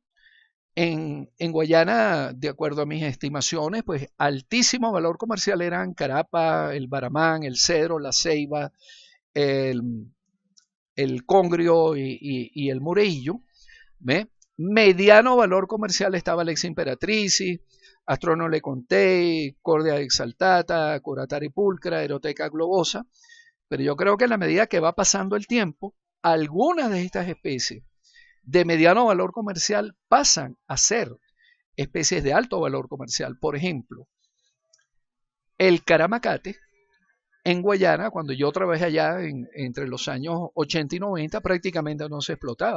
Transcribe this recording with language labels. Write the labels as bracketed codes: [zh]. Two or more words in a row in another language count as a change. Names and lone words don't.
[es] En Guayana, de acuerdo a mis estimaciones, pues altísimo valor comercial eran carapa, el baramán, el cedro, la ceiba, el congrio y el mureillo. ¿Ve? Mediano valor comercial estaba Alex imperatricis, Astrono lecontei, Cordia exaltata, Curatari pulcra, Eroteca globosa. Pero yo creo que en la medida que va pasando el tiempo, algunas de estas especies de mediano valor comercial pasan a ser especies de alto valor comercial. Por ejemplo, el caramacate en Guayana, cuando yo trabajé allá entre los años 80 y 90, prácticamente no se explotaba.